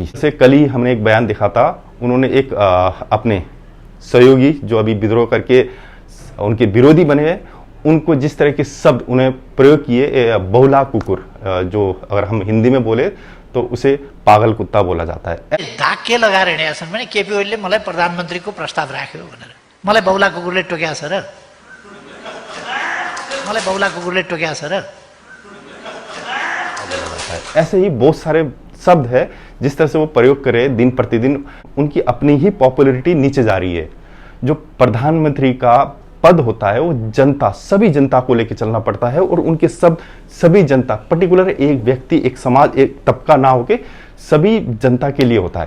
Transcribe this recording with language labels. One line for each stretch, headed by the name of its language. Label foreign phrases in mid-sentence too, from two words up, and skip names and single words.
Hindi: जैसे कल ही हमने एक बयान देखा था, उन्होंने एक अपने सहयोगी जो अभी विद्रोह करके उनके विरोधी बने हैं, उनको जिस तरह के शब्द उन्हें प्रयोग किए,
Nepali: बौला कुकुर,
Hindi: जो अगर हम हिंदी में बोले तो उसे पागल कुत्ता बोला जाता है।
Nepali: दाग के लगाएर हिँडेका छन् भने केपी ओलीले मलाई प्रधानमन्त्रीको प्रस्ताव राख्यो भनेर मलाई बौला कुकुरले टोक्या छ र मलाई बौला कुकुरले टोक्या छ र।
Hindi: ऐसे ही बहुत सारे शब्द है जिस तरह से वो प्रयोग करे, दिन प्रतिदिन उनकी अपनी ही पॉपुलैरिटी नीचे जा रही है। जो प्रधानमंत्री का पद होता है वो जनता, सभी जनता को लेकर चलना पड़ता है और उनके सब सभी जनता, पर्टिकुलर एक व्यक्ति, एक समाज, एक तबका ना होके सभी जनता के लिए होता है।